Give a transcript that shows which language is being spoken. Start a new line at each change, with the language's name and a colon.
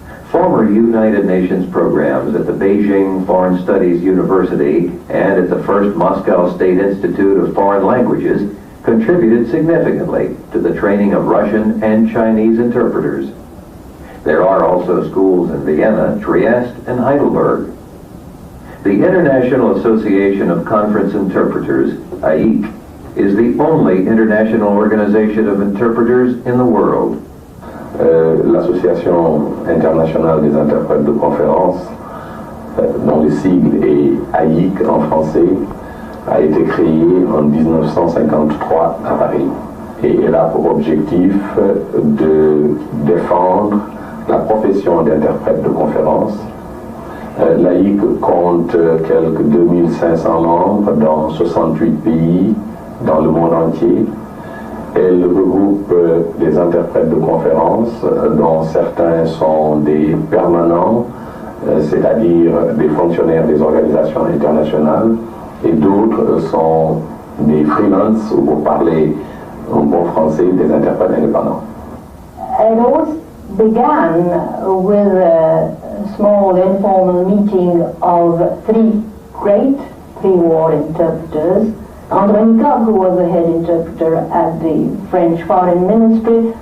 English: Former United Nations programs at the Beijing Foreign Studies University and at the first Moscow State Institute of Foreign Languages contributed significantly to the training of Russian and Chinese interpreters. There are also schools in Vienna, Trieste, and Heidelberg. The International Association of Conference Interpreters, AIC, is the only international organization of interpreters in the world.
French: L'Association internationale des interprètes de conférence, dont le sigle est AIC en français, a été créée en 1953 à Paris. Et elle a pour objectif de défendre la profession d'interprète de conférence. L'AIC compte quelques 2500 membres dans 68 pays dans le monde entier. Elle regroupe des interprètes de conférences, dont certains sont des permanents, c'est-à-dire des fonctionnaires des organisations internationales, et d'autres sont des freelances, ou pour parler en bon français, des interprètes indépendants.
English: It always began with a small informal meeting of three great pre-war interpreters. André Nicole, who was the head interpreter at the French Foreign Ministry.